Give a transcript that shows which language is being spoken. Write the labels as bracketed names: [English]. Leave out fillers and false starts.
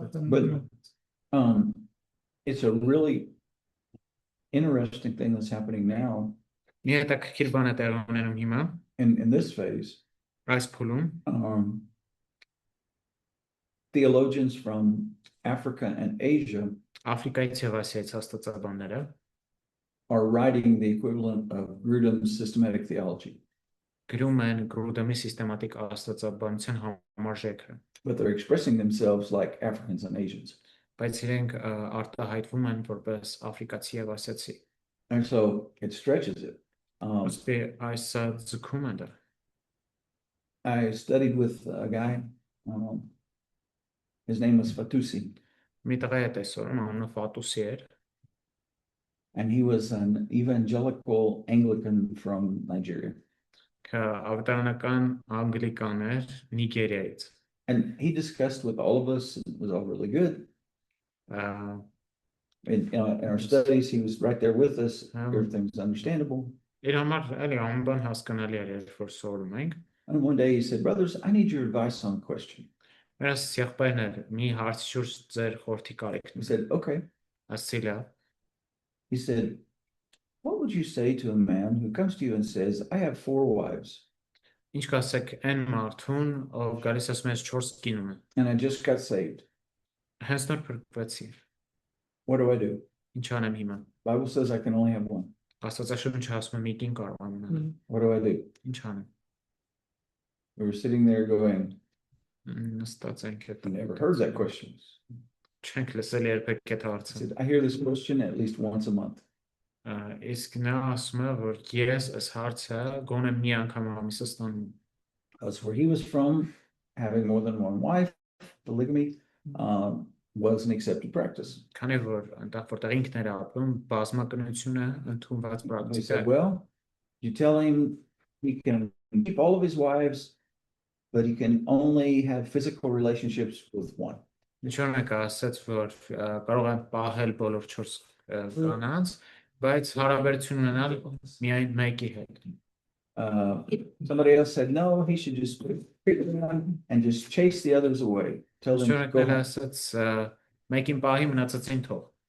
[English] But it's a really interesting thing that's happening now [Armenian] Հետաքրքիր բան է տեղի ունենում հիմա [English] in this phase. [Armenian] այս փուլում [English] Theologians from Africa and Asia [Armenian] Աֆրիկայից եւ Ասիայից աստվածաբանները [English] are writing the equivalent of Grudem's systematic theology. [Armenian] գրում են Գրուդեմի սիստեմատիկ աստվածաբանության համարժեքը, [English] but they're expressing themselves like Africans and Asians. [Armenian] բայց իրենք արտահայտվում են որպես աֆրիկացի եւ ասիացի։ [English] And so it stretches it. [Armenian] Այս ձգում են դա։ [English] I studied with a guy, his name was Fatusi. [Armenian] Մի տղա է տեսորում, անունը Ֆատուսի էր, [English] and he was an evangelical Anglican from Nigeria. [Armenian] Ավետարանական անգլիկան էր Նիգերիայից։ [English] And he discussed with all of us, it was all really good. In our studies, he was right there with us. Everything was understandable. [Armenian] Իր համար էլի ամեն հասկանալի էր, երբ որ սորում ենք։ [English] And one day he said, "Brothers, I need your advice on a question." [Armenian] Ես եղբայրներ մի հարց շուրջ ձեր խորհրդի կարիքն [English] He [Armenian] է։ [English] said, "Okay." [Armenian] Ասիլա։ [English] He said, "What would you say to a man who comes to you and says, I have 4 wives [Armenian] Ինչ կասեք այն մարդուն, ով գալիս ասում է 4 կին ունեմ։ [English] and I just got saved. [Armenian] Հենց նոր փրկվեցի։ [English] What do I do? [Armenian] Ինչ անեմ հիմա։ [English] Bible says I can only have 1. [Armenian] Աստվածաշունչը ասում է մի կին կարող եմ ունենալ։ [English] What do I do?" [Armenian] Ինչ անեմ։ [English] We were sitting there going, [Armenian] Նստած ենք [English] I [Armenian] հետ։ [English] never heard that question. [Armenian] Չենք լսել երբեք այդ [English] I [Armenian] հարցը։ [English] said, I hear this question at least once a month. [Armenian] Իսկ նա ասում է, որ ես այս հարցը գոնե մի անգամ ամիսը ստանում։ [English] That's where he was from. Having more than one wife, polygamy, was an accepted practice. [Armenian] Քանի որ այնտեղ որտեղ ինքն էր ապրում, բազմակնությունը ընդունված [English] He [Armenian] պրակտիկա [English] said, [Armenian] է։ [English] well, you tell him he can keep all of his wives, but he can only have physical relationships with 1. [Armenian] Ինչու՞ր եք ասաց, որ կարող են պահել բոլոր 4 կանանց, բայց հարաբերություն ունենալ միայն մեկի հետ։ [English] Somebody else said, no, he should just pick one and just chase the others away. Tell them to go [Armenian] Շնորհակալ [English] home. [Armenian] ասած մեկին պահի մնացածին թող։